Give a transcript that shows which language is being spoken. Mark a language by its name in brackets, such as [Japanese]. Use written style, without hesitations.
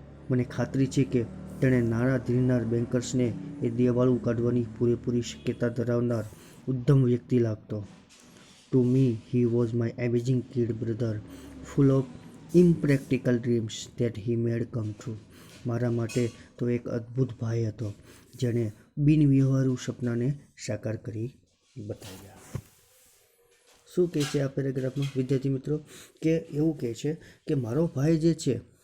[Gujarati] મને ખાતરી છે કે તેણે નાણાં ધીરનાર બેન્કર્સને એ દિવાળું કાઢવાની પૂરેપૂરી શક્યતા ધરાવનાર ઉદ્ધમ વ્યક્તિ લાગતો. [English] To me, he was my amazing kid brother, full of impractical dreams that he made come true. [Gujarati] મારા માટે તો એક અદ્ભુત ભાઈ હતો જેણે બિનવ્યવહારુ સપનાને સાકાર કરી બતાવ્યા. શું કહે છે આ પેરેગ્રાફમાં વિદ્યાર્થી મિત્રો? કે એવું કહે છે કે મારો ભાઈ જે છે